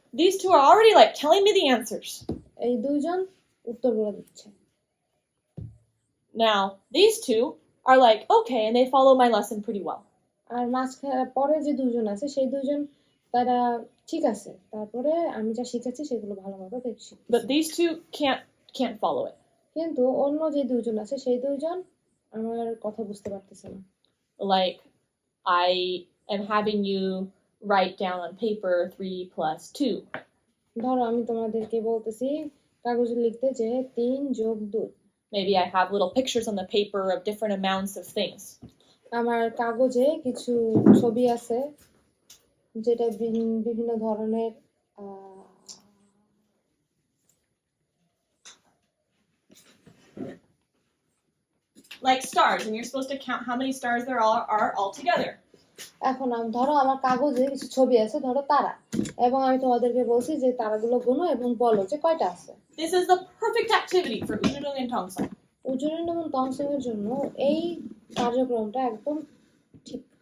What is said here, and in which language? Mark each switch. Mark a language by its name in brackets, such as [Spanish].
[English] these two are already like telling me the answers. [Bangla] এই 2 জন উত্তর বলে দিচ্ছে। [English] Now, these two are like, okay, and they follow my lesson pretty well. [Bangla] আর মাঝখানে পরে যে 2 জন আছে সেই 2 জন তারা ঠিক আছে, তারপরে আমি যা শিখাচ্ছি সেগুলো ভালোভাবে দেখছি। [English] But these two can't follow it. [Bangla] কিন্তু অন্য যে 2 জন আছে সেই 2 জন আমার কথা বুঝতে পারতেছে না। [English] Like, I am having you write down on paper 3 plus 2. [Bangla] ধরো আমি তোমাদেরকে বলতেছি কাগজে লিখতে যে 3 যোগ 2। [English] Maybe I have little pictures on the paper of different amounts of things. [Bangla] আমার কাগজে কিছু ছবি আছে যেটা বিভিন্ন ধরনের [English] Like stars, and you're supposed to count how many stars there are all together. [Bangla] এখন ধরো আমার কাগজে কিছু ছবি আছে, ধরো তারা, এবং আমি তোমাদেরকে বলছি যে তারাগুলো গুনো এবং বলো যে কয়টা আছে। [English] This is the perfect activity for Ujunung and Tongsong. [Bangla] উজুরিন এবং টংসং এর জন্য এই কার্যক্রমটা একদম ঠিক।